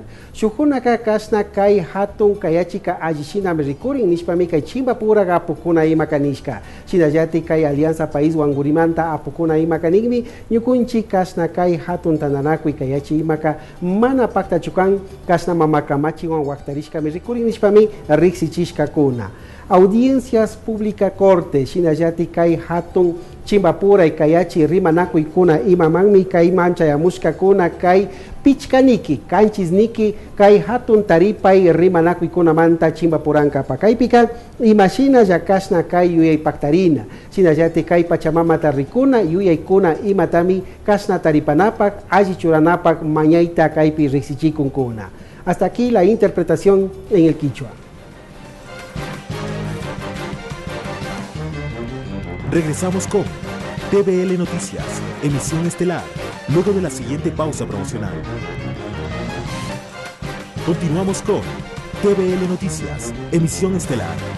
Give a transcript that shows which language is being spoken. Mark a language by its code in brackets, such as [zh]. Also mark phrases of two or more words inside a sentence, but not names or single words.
[qu] Shujunaka kasna kay hatun kayachika allishinami rikurin nishpami kay chimbapura apukuna imakanishka. Shinallati kay Alianza País wangurimanta apukuna imakanigmi ñukunchi kasna kay hatun tananakuy kayachi imaka mana paktachukan kasna mamakamachiwan waktarishkami rikurin nishpami riksichishka kuna. [es] Audiencias pública corte [qu] shinallati kay hatun chimbapura y kayachi rimanakuy kuna imamanmi kay manchayamushka kuna kay pichkaniki kanchisniki kay hatun taripay rimanakuy kuna manta chimbapuranka pakaypika imashina yakashna kay yuyay paktarina shinallati kay pachamamata rikuna yuyaykuna imatami kashna taripanapak alli churanapak mañayta kaypi riksichikun kuna. [es] Hasta aquí la interpretación en el quichua. Regresamos con TVL Noticias, emisión estelar, luego de la siguiente pausa promocional. Continuamos con TVL Noticias, emisión estelar.